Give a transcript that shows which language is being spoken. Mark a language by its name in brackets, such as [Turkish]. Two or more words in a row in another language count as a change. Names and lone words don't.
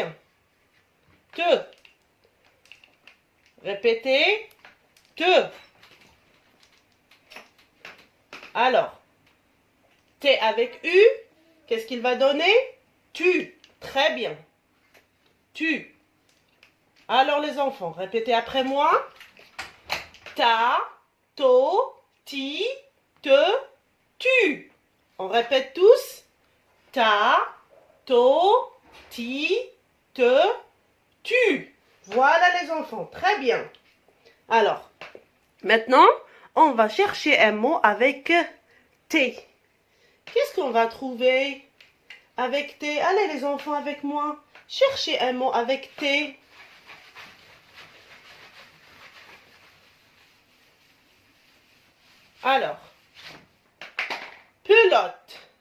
[French] Très bien. te. Répétez, te. Alors, T avec U, qu'est-ce qu'il va donner? Tu. Très bien. Tu. Alors les enfants, répétez après moi. Ta, to, ti, te, tu. On répète tous. Ta, to, ti, te, tu. Voilà les enfants, très bien. Alors, maintenant, on va chercher un mot avec T. Qu'est-ce qu'on va trouver avec T? Allez les enfants avec moi. Cherchez un mot avec T. Alors, pelote.